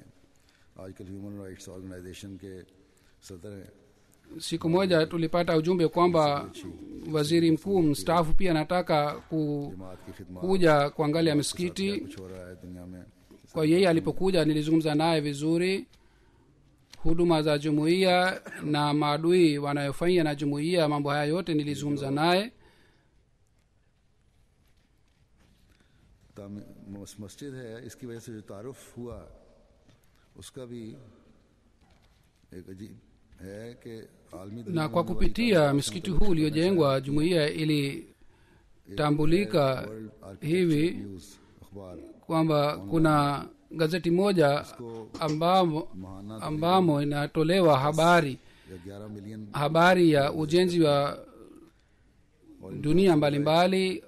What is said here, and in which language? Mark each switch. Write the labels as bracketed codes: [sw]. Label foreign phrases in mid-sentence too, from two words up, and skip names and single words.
[sw] Siku moja tulipata ujumbe kwamba waziri mkuu mstaafu pia anataka kuja kuangalia msikiti. Kwa yeye alipokuja nilizungumza naye vizuri huduma za jumuiya na maadui wanayofanya na jumuiya, mambo haya yote nilizungumza naye. [hi] मस्जिद है, इसकी वजह से जो तारुफ हुआ उसका भी एक अजीब है कि आलमी, [sw] na kwa kupitia msikiti huu uliojengwa jumuiya ilitambulika hivi kwamba kuna gazeti moja ambamo inatolewa habari ya ujenzi wa dunia mbalimbali.